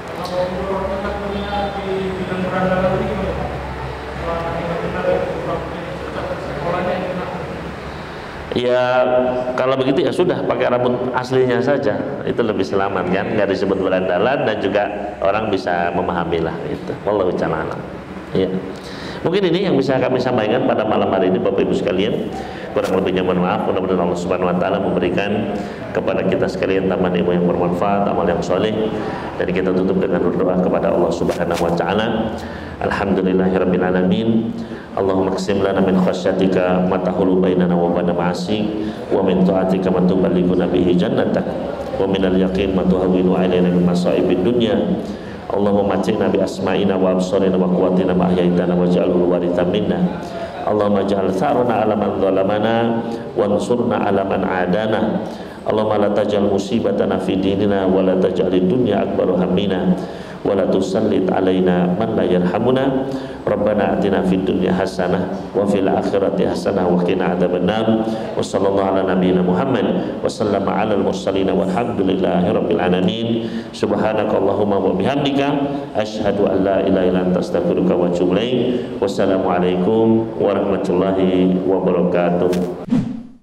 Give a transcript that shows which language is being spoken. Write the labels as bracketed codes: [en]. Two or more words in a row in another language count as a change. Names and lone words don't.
[id] Ya kalau begitu ya sudah pakai rambut aslinya saja, itu lebih selamat kan, nggak disebut berandalan dan juga orang bisa memahamilah itu. [ar] والله تعالى ya. [id] Mungkin ini yang bisa kami sampaikan pada malam hari ini Bapak Ibu sekalian. Kurang lebihnya mohon maaf. Mudah-mudahan Allah [ar] سبحانه وتعالى [id] memberikan kepada kita sekalian taman ilmu yang bermanfaat, amal yang soleh, dan kita tutup dengan berdoa kepada Allah [ar] سبحانه وتعالى. الحمد لله رب العالمين. اللهم اقسم لنا من خشيتك ما تحول بيننا وبين معاصيك، ومن طاعتك ما تبلغنا به جنتك، ومن اليقين ما تهون علينا من مصائب الدنيا. اللهم متعنا بأسماعنا وأبصارنا وقوتنا ما أحييتنا واجعله وارثا منا. اللهم اجعل ثأرنا على من ظلمنا وانصرنا على من عادانا. اللهم لا تجعل مصيبتنا في ديننا ولا تجعل الدنيا أكبر همنا ولا تسلط علينا من لا يرحمنا. ربنا آتنا في الدنيا حسنة وفي الآخرة حسنة وقنا عذاب النار. وصلى الله على نبينا محمد وسلم على المرسلين والحمد لله رب العالمين. سبحانك اللهم وبحمدك أشهد أن لا إله إلا أنت أستغفرك وأتوب إليك. والسلام عليكم ورحمة الله وبركاته.